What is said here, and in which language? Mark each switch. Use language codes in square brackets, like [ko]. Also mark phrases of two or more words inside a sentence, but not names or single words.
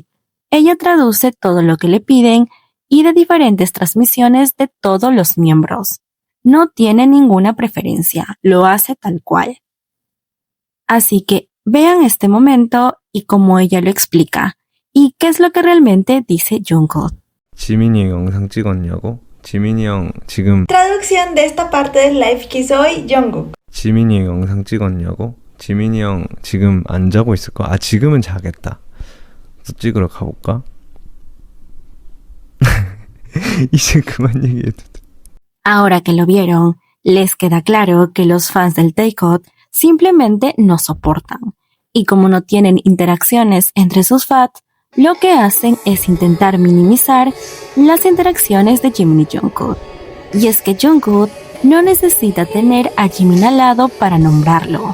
[es] Ella traduce todo lo que le piden y de diferentes transmisiones de todos los miembros. No tiene ninguna preferencia, lo hace tal cual. Así que vean este momento y cómo ella lo explica. ¿Y qué es lo que realmente dice Jungkook? [ko] 지민이 영상 찍었냐고? 지민이 형 지금 [es] Traducción de esta parte del live que hizo hoy Jungkook. [ko] 지민이 영상 찍었냐고? 지민이 형 지금 안 자고 있을 거야. 지금은 자겠다. 또 찍으러 가볼까? 이제 그만 얘기해도 돼. [es] Ahora que lo vieron, les queda claro que los fans del Tae-Code simplemente no soportan. Y como no tienen interacciones entre sus fans, lo que hacen es intentar minimizar las interacciones de Jimin y Jungkook. Y es que Jungkook no necesita tener a Jimin al lado para nombrarlo.